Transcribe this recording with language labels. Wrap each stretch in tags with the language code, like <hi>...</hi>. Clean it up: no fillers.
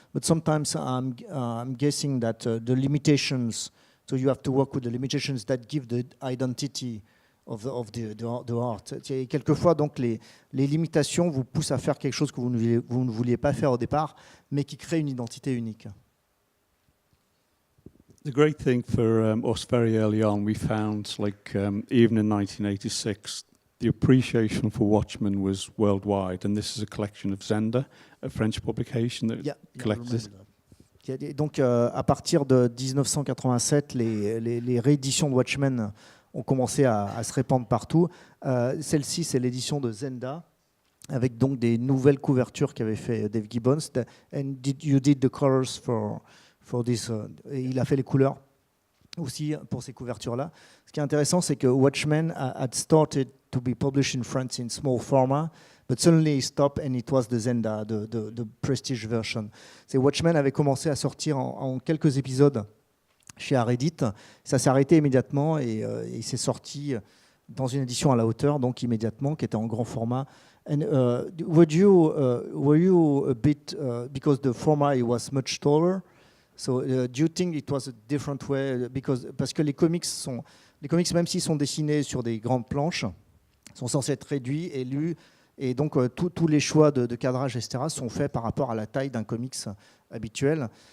<en>But sometimes I'm guessing that the limitations, so you have to work with the limitations that give the identity of the art.</en> <fr>Et quelquefois donc les limitations vous poussent à faire quelque chose que vous ne vouliez pas faire au départ, mais qui crée une identité unique.</fr> <en>The great thing for us very early on, we found, like even in 1986, the appreciation for Watchmen was worldwide, and this is a collection of Zenda, a French publication that collected it.</en> <fr>Donc à partir de 1987, les rééditions de Watchmen ont commencé à se répandre partout. Celle-ci, c'est l'édition de Zenda, avec donc des nouvelles couvertures qu'avait fait Dave Gibbons.</fr> <en>And you did the colors for this.</en> <fr>Il a fait les couleurs aussi pour ces couvertures-là. Ce qui est intéressant, c'est que</fr> <en>Watchmen had started to be published in France in small format, but suddenly it stopped and it was the Zenda, the prestige version.</en> <fr>Watchmen avait commencé à sortir en quelques épisodes chez Reddit. Ça s'est arrêté immédiatement et c'est sorti dans une édition à la hauteur, donc immédiatement, qui était en grand format.</fr> <en>And were you a bit because the format was much taller? So, do you think it was a different way?</en> <fr>Parce que les comics, même s'ils sont dessinés sur des grandes planches, sont censés être réduits et lus, et donc tous les choix de cadrage, etc., sont faits par rapport à la taille d'un comics habituel.</fr>